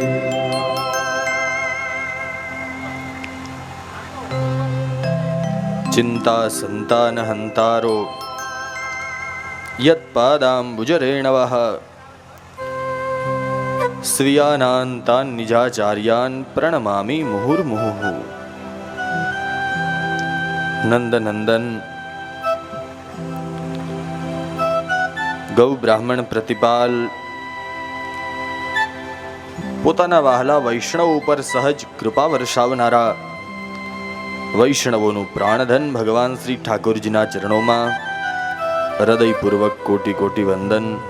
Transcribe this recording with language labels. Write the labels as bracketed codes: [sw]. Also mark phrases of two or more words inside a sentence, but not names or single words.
[sa] चिंता संतान हंतारो यत्पादाम्बुजरेणवः स्वीयानान्तान् निजाचार्यान् प्रणमामि मुहुर्मुहुः। [gu] નંદનંદન ગૌ બ્રાહ્મણ પ્રતિપાલ પોતાના વહાલા વૈષ્ણવ ઉપર સહજ કૃપા વર્ષાવનારા વૈષ્ણવોનું પ્રાણધન ભગવાન શ્રી ઠાકોરજીના ચરણોમાં હૃદયપૂર્વક કોટી કોટી વંદન।